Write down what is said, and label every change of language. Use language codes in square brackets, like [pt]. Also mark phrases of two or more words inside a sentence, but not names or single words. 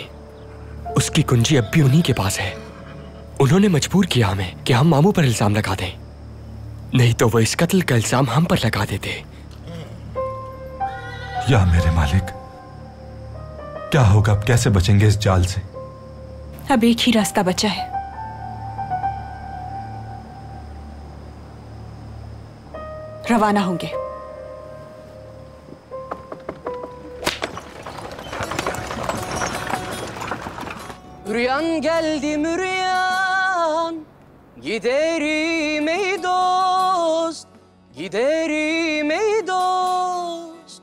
[hi] उसकी कुंजी अब भी उन्हीं के पास है। उन्होंने मजबूर किया हमें कि हम मामू पर इल्जाम लगा दें, नहीं तो वो इस कत्ल का इल्जाम हम पर लगा देते। या मेरे मालिक, क्या होगा? अब कैसे बचेंगे इस जाल से? अब एक ही रास्ता बचा है। रवाना होंगे। [tr] Rüyan geldi mi rüyan, giderim ey dost, giderim ey dost.